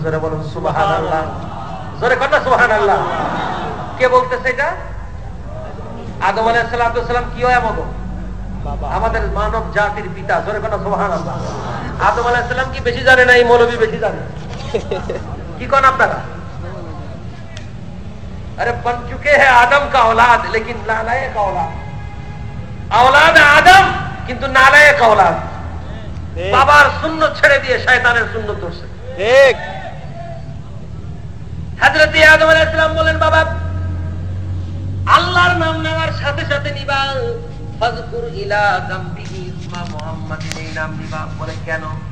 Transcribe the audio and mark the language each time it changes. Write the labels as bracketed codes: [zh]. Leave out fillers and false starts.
[bn] জোরে বলুন সুবহানাল্লাহ। জোরে কন্যা সুবহানাল্লাহ। কে বলতেছে এটা? আদম আলাইহিস সালাম। কি হয় আমাদের? আমাদের মানব জাতির পিতা। জোরে কন্যা সুবহানাল্লাহ। আদম আলাইহিস সালাম কি বেশি জানে না এই মৌলবী বেশি জানে? কি কোন আপনারা? [hi] अरे बन चुके हैं आदम का औलाद लेकिन नालायक औलाद, औलाद आदम किंतु नालायक औलाद। [bn] बाबार सुन्नत ছেড়ে দিয়ে শয়তানের সুন্নত ধরছে। ঠিক। হযরত আদম আলাইহিস সালাম বলেন, বাবা আল্লাহর নাম নেওয়ার সাথে সাথে নিবা ফাযকুর ইলা যামবিহি ইসমা মুহাম্মাদিন, এই নাম নিবা। বলে কেন?